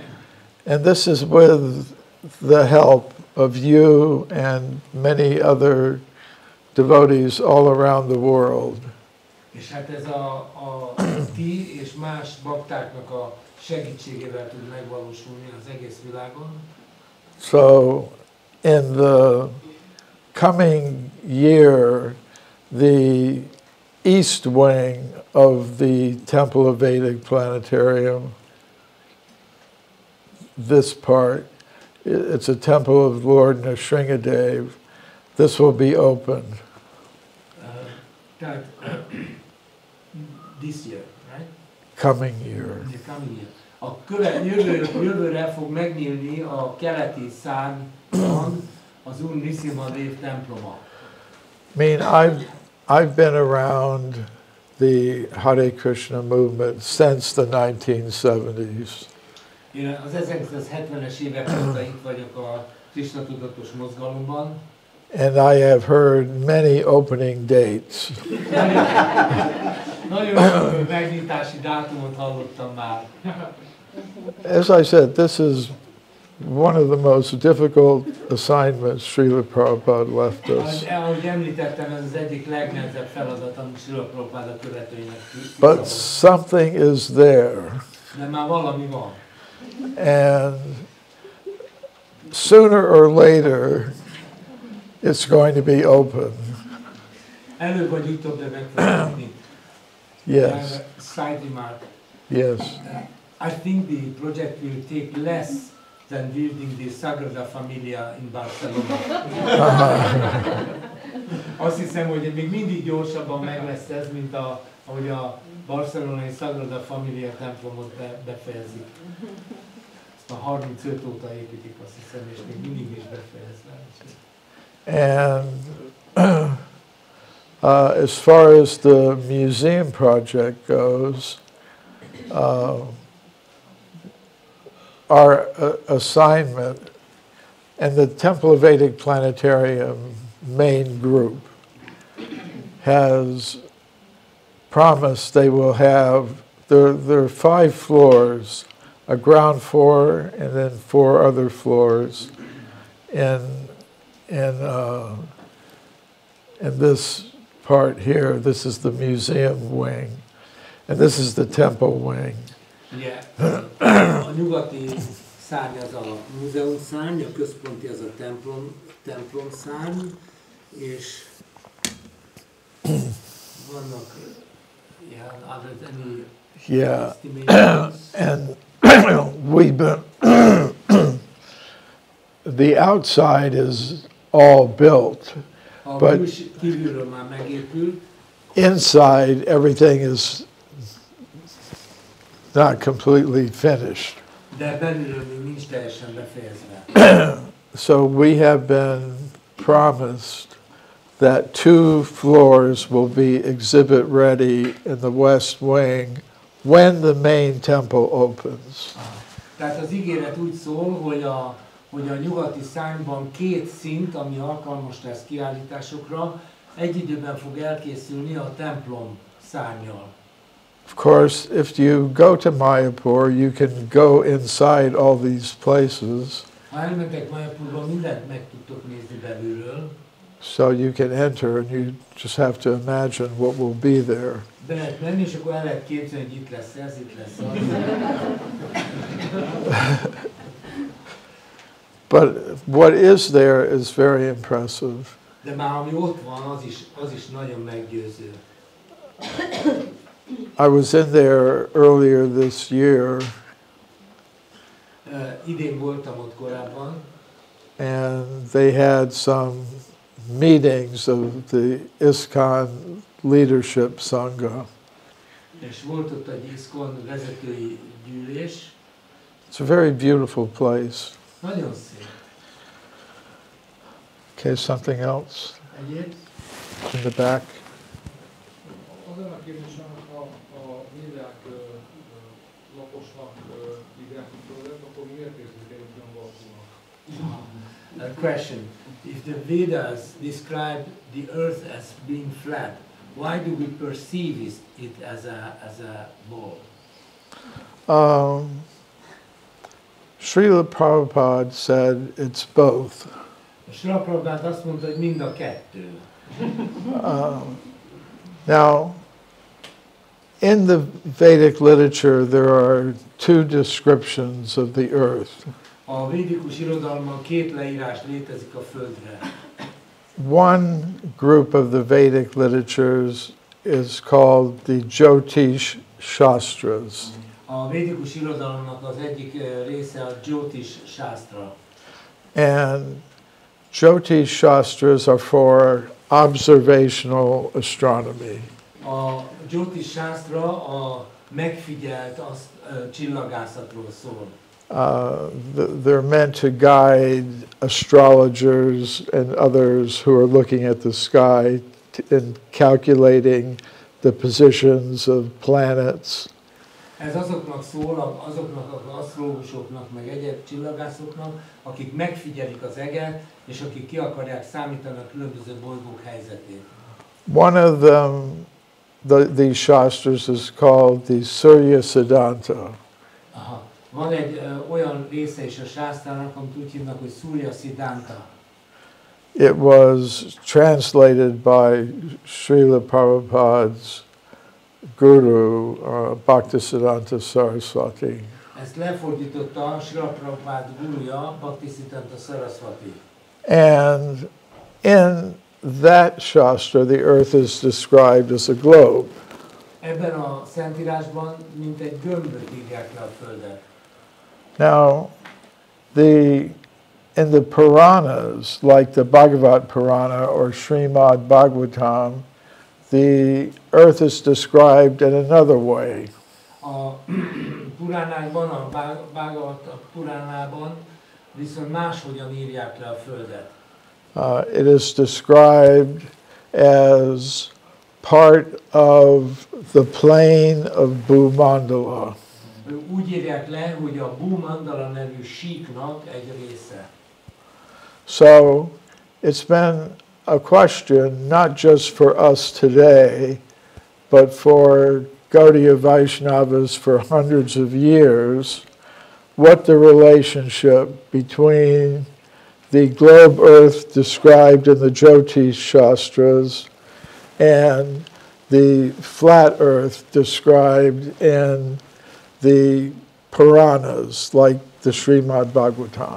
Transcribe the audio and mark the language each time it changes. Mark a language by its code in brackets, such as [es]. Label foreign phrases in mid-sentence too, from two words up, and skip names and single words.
[en] And this is with the help of you and many other devotees all around the world. [hu] És hát ez a ti és más baktáknak a segítségével tud megvalósulni az egész világon. [en] So in the coming year, the east wing of the Temple of Vedic Planetarium, this part, it's a temple of Lord Nrsingadev. This will be opened. This year, right? Coming year. The coming year. [hu] Jövőre fog megnyílni a keleti szárnyban az Úr Nrsingadev temploma. [en] I mean, I've been around the Hare Krishna movement since the 1970s. [hu] Én az 1970-es évek óta itt vagyok a Krishna tudatos mozgalomban. [en] And I have heard many opening dates. [hu] Nagyon sok megnyitási dátumot hallottam már. [en] As I said, this is one of the most difficult assignments Srila Prabhupada left us. [hu] Ahogy említettem, ez az egyik legnehezebb feladat, amit Srila Prabhupada követőinek [en] But something is there. [hu] De már valami van. [en] And sooner or later, it's going to be open. [hu] Előbb vagy utóbb, de meg fog nyitni. [en] Yes. Side remark. Yes. I think the project will take less than building the Sagrada Familia in Barcelona. [hu] Azt hiszem, hogy még mindig gyorsabban meg lesz ez, mint ahogy a barcelonai Sagrada Familia templomot befejezik. Ezt a 35 óta építik, azt hiszem, és még mindig is befejezve. [en] And as far as the museum project goes, our assignment and the Temple of Vedic Planetarium main group has promised they will have, there are 5 floors, a ground floor and then 4 other floors in this part here. This is the museum wing, and this is the temple wing. [hu] Ugye, a nyugati szárny az a múzeum szárny, a központi az a templom szárny, és vannak [en] Yeah, and we've been, the outside is all built, but inside everything is not completely finished. So we have been promised that 2 floors will be exhibit ready in the west wing when the main temple opens. [hu] Tehát az ígéret úgy szól, hogy a nyugati szárnyban 2 szint, ami alkalmas lesz kiállításokra, egy időben fog elkészülni a templom szárnnyal. [en] Of course, if you go to Mayapur, you can go inside all these places. [hu] Ha elmentek Májápurba, mindent meg tudtok nézni belülről. [en] So you can enter and you just have to imagine what will be there. [hu] Be lehet menni, és akkor el lehet képzelni, hogy itt lesz ez, itt lesz az. [en] But what is there is very impressive. [hu] De már ami ott van, az is nagyon meggyőző. [en] I was in there earlier this year. [hu] Idén voltam ott korábban. [en] And they had some meetings of the ISKCON Leadership Sangha. [hu] És volt ott egy ISKCON vezetői gyűlés. [en] It's a very beautiful place. [hu] Nagyon szép. [en] Okay, something else? [hu] Egyéb? [en] In the back. [hu] Az a kérdésem, ha a Védák laposnak hívják földet, akkor miért érzékeljük olyan valónak? [en] A question. If the Vedas describe the earth as being flat, why do we perceive it as a ball? Srila Prabhupada said it's both. [hu] Srila Prabhupada azt mondta, hogy mind a kettő. [en] Now, in the Vedic literature, there are two descriptions of the earth. [hu] A védikus irodalomban két leírás létezik a Földre. [en] One group of the Vedic literatures is called the Jyotish Shastras. [hu] A védikus irodalomnak az egyik része a Jyotish Shastra. [en] And Jyotish Shastras are for observational astronomy. [hu] A Jyotish Shastra a megfigyelt csillagászatról szól. [en] They're meant to guide astrologers and others who are looking at the sky in calculating the positions of planets. [hu] Ez azoknak szól, azoknak az asztrológusoknak, meg egyéb csillagászoknak, akik megfigyelik az eget, és akik ki akarják számítani a különböző bolygók helyzetét. [en] One of them, these shastras is called the Surya Siddhanta. [hu] Aha. Van egy olyan része is a sásztrának, amit úgy hívnak, hogy Surya Siddhanta. [en] It was translated by Srila Prabhupada's guru, Bhaktisiddhanta Saraswati. [hu] Ezt lefordította Srila Prabhupada guruja, Bhaktisiddhanta Saraswati. [en] And in that shastra, the earth is described as a globe. [hu] Ebben a szentírásban mint egy gömböt írják le a Földet. [en] Now, in the Puranas, like the Bhagavad Purana or Srimad Bhagavatam, the earth is described in another way. [hu] A Puránákban, a Bhagavad Puránában viszont máshogyan írják le a Földet. [en] It is described as part of the plane of Bhumandala. [hu] Úgy írják le, hogy a Bhumandala nevű síknak egy része. [en] So it's been a question not just for us today, but for Gaudiya Vaishnavas for hundreds of years, what the relationship between the globe earth described in the Jyotish Shastras and the flat earth described in the Puranas, like the Srimad Bhagavatam.